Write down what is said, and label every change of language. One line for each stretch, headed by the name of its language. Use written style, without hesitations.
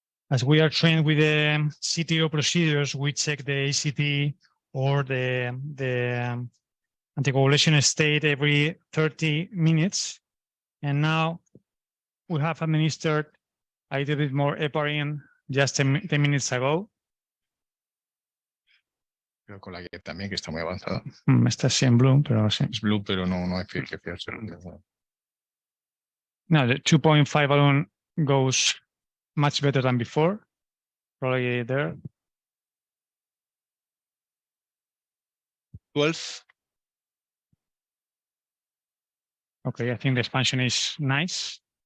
English: As we are trained with the CTO procedures, we check the ACT or the anticoagulation state every 30 minutes. And now we have administered a little bit more heparin just 10 minutes ago.
Spanish: Pero con la que también, que está muy avanzada. Está así en blue, pero sí. Es blue, pero no hay que fiarse.
English: No, the 2.5 balloon goes much better than before. Probably there. 12. Okay, I think the expansion is nice.